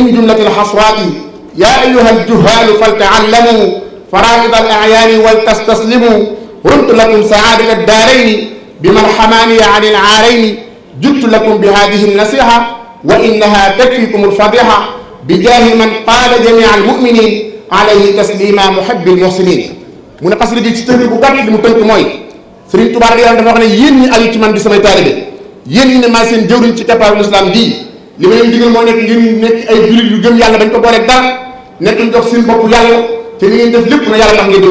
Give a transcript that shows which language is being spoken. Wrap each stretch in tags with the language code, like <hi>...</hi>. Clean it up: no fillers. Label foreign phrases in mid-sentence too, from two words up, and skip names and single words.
<ar>جملة الحصرات يا أيها الجهال فلتعلموا فرائض الأعيان ولتستسلموا رمت لكم سعادة الدارين بمن حماني عن العارين جدت لكم بهذه النصيحة وإنها تكفيكم الفضيحة بجاه من قال جميع المؤمنين عليه تسليما محب المحسنين</ar> <wo>mu ne xasida gi ci tënk bu gàtt li mu tënk mooy Sëriñ Tuubaa dafa wax ne yéen ñi aju ci man di samay taalibe yéen ñi ne maa seen jëwriñ ci keppaaru islam bii li ma leen digal moo nekk ngeen nekk ay jullit yu gëm yàlla bañ ko booleeg dara nekk ñu jox seen bopp yàlla te li ngeen def lépp na yàlla tax ngeen di</wo>